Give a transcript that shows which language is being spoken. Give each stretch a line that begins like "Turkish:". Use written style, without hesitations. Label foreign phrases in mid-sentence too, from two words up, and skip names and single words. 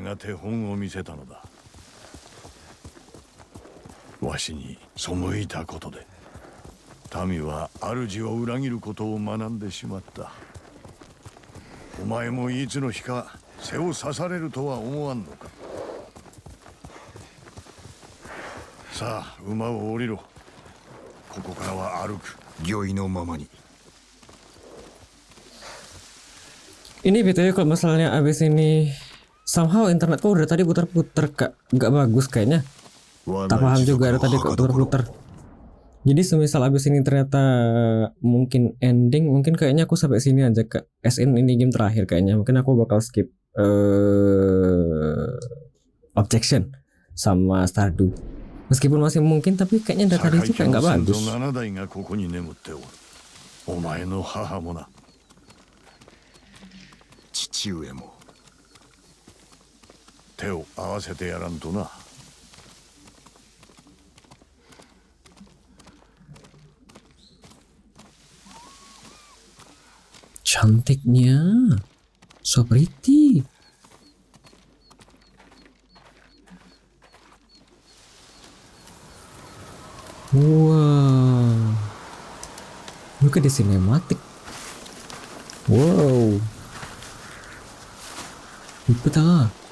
Japanese: お前が手本を見せたのだ。わしに背いたことで民は主を裏切ることを学んでしまった。お前もいつの日か背を刺されるとは思わんのか。さあ馬を降りろ。ここからは歩く。御意のままに。
Indonesian: Ini btw kalau misalnya abis ini somehow internetku udah tadi putar-putar kak, nggak bagus kayaknya. Tak paham juga ada tadi kok putar-putar. Jadi semisal abis ini ternyata mungkin ending, mungkin kayaknya aku sampai sini aja kak. SN ini game terakhir kayaknya. Mungkin aku bakal skip Objection sama Stardew. Meskipun masih mungkin, tapi kayaknya data tadi juga nggak bagus.
Japanese: 父上も手を合わせてやらんとな。
Indonesian: Cantiknya,
English: so pretty. Wow, look at the cinematic.
Korean: Wow, 이쁘다.